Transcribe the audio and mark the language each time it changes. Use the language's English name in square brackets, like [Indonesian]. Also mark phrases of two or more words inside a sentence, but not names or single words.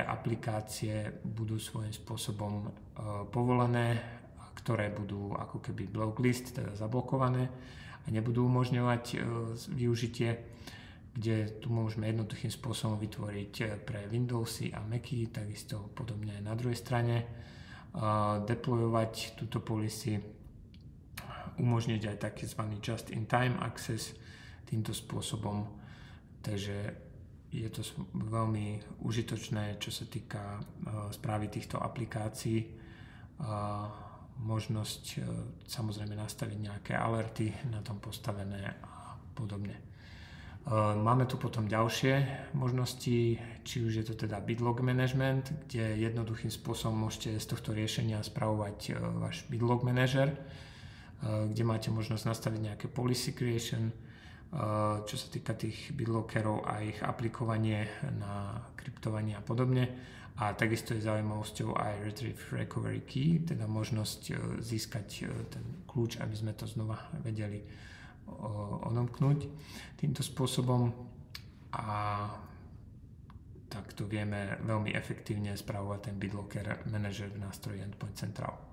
[Slovak] aplikácie budú svojím spôsobom povolené, ktoré budú ako keby blocklist, teda zablokované a nebudú umožňovať využitie, kde tu môžeme jednoduchým spôsobom vytvoriť pre Windowsy a Macy, takisto podobne aj na druhej strane, deployovať túto policy, umožniť aj tzv. [English] Just-in-time access [Slovak] týmto spôsobom. Takže je to veľmi užitočné, čo sa týka správy týchto aplikácií. Možnosť samozrejme nastaviť nejaké alerty na tom postavené a podobne. Máme tu potom ďalšie možnosti, či už je to teda BitLog Management, kde jednoduchým spôsobom môžete z tohto riešenia spravovať váš BitLog Manager, kde máte možnosť nastaviť nejaké [English] policy creation, [Slovak] čo sa týka tých BitLogerov a ich aplikovanie na kryptovanie a podobne. A takisto je zaujímavosťou aj Retrieve Recovery Key, teda možnosť získať ten kľúč, aby sme to znova vedeli odomknúť týmto spôsobom a takto vieme veľmi efektívne spravovať ten BitLoger Manager v nástroji Endpoint Central.